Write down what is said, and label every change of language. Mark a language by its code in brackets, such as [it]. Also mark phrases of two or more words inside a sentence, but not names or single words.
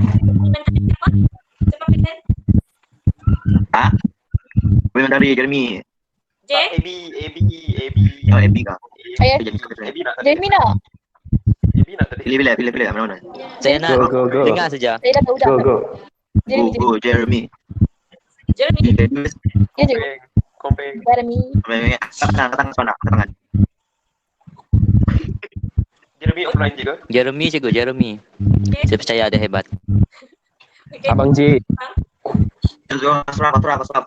[ms] Boleh dari Jeremy. J. AB. Oh, AB kah? Ayah, AB nak tadi. Jamie nak? AB nak tadi. Pilih mana? Saya nak Go. dengar saja. Saya dah tahu dah. Go. Jeremy. Jeremy. Jeremy. Ya cikgu. Kompeng. Jeremy. Datang tangan. Jeremy offline je ke? Jeremy cikgu, Jeremy. Saya percaya dia hebat. Abang J. Serap. Saya